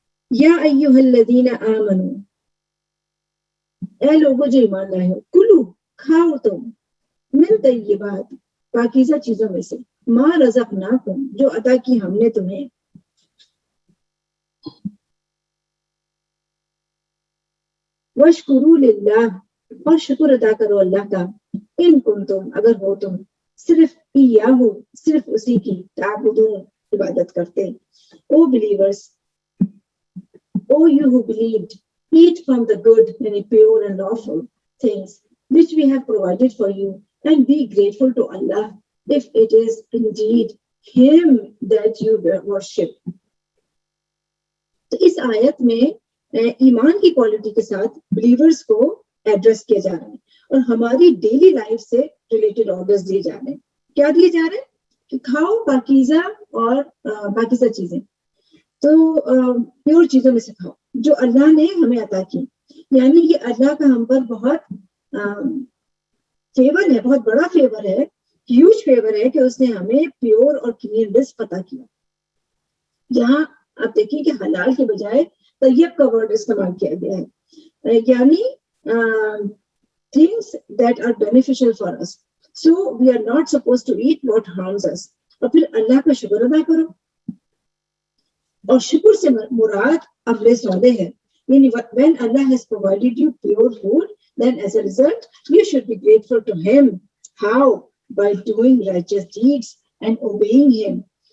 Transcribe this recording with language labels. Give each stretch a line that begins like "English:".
Arabic: یا ایھا الذین آمنوا,
Urdu: اے لوگوں جو ایمان لائے ہو, کلو کھاؤ تم, من طیبات پاکیزہ چیزوں میں سے,
Arabic: ما رزقناکم
Urdu: جو عطا کی ہم نے تمہیں,
Arabic: واشکروا للہ
Urdu: اور شکر ادا کرو اللہ کا,
Arabic: ان کنتم
Urdu: اگر ہو تم صرف ایاہ صرف اسی کی تعبدون عبادت کرتے.
English: O believers, O you who believed, eat from the good and pure and lawful things which we have provided for you, and be grateful to Allah if it is indeed Him that you worship.
Urdu: تو اس آیت میں ایمان کی quality کے ساتھ believers کو address کیا جا رہا ہے اور ہماری ڈیلی لائف سے ریلیٹڈ آرڈرز دیے جا رہے ہیں. کیا دیے جا رہے ہیں کہ کھاؤ پاکیزہ اور پاکیزہ چیزیں, تو پیور چیزوں میں سے کھاؤ جو اللہ نے ہمیں عطا کی. یعنی یہ اللہ کا ہم پر بہت فیور ہے, بہت بڑا فیور ہے, ہیوج فیور ہے کہ اس نے ہمیں پیور اور کلین رزق عطا کیا. یہاں آپ دیکھیں کہ حلال کے بجائے طیب کا ورڈ استعمال کیا گیا ہے, یعنی
English: things that are beneficial for us. So we are not supposed to eat what harms us.
Urdu: اور پھر اللہ کا شکر ادا کرو, اور شکر سے مراد عمل صالح ہے.
English: When Allah has provided you pure food, then as a result you should be grateful to Him. How? By doing righteous deeds and obeying Him.